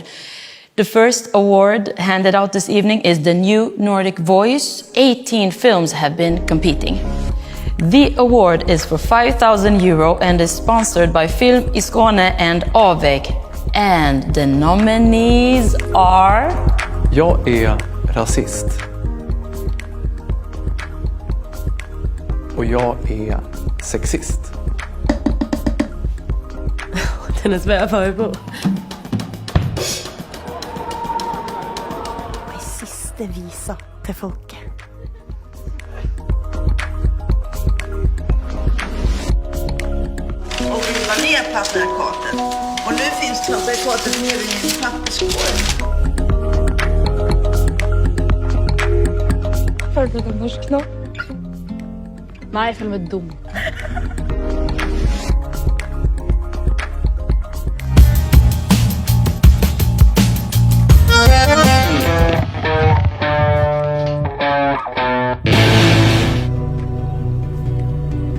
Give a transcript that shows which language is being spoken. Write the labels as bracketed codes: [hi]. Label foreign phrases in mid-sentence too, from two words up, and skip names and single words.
[en] The first award handed out this evening is the New Nordic Voice. 18 films have been competing. The award is for €5,000 and is sponsored by Film i Skåne and Aveg. And the nominees are... [sv] Jag är rasist. Och jag är sexist. [da] Den är svær at få øje på. [no] De siste viser til folket. [sv] Och vi la ner patriarkatet. Och nu finns patriarkatet nere i en papperskorg. [no] Følte du deg norsk nå? Nei, jeg føler meg dum. Det